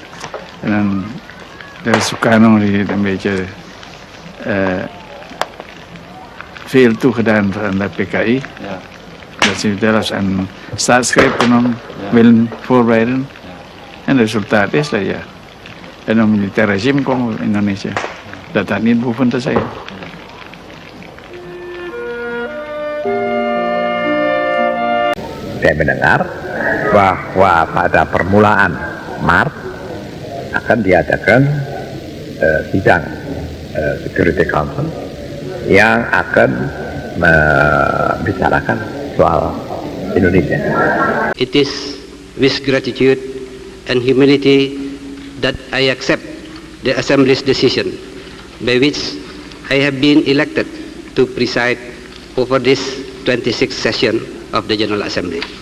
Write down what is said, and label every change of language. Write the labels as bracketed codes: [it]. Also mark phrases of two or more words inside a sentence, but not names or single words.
[nl] En dan de Sukarno die een beetje veel toegedaan aan de PKI. Ja. Dat ze zelfs een staatsgreep willen voorbereiden. En het resultaat is dat ja, een militair regime komt in Indonesia. Dat niet behoeven te zijn. [id] Saya mendengar bahwa pada permulaan Maret akan diadakan sidang Security Council yang akan membicarakan soal Indonesia. [en] It is with gratitude and humility that I accept the Assembly's decision by which I have been elected to preside over this 26th session of the General Assembly.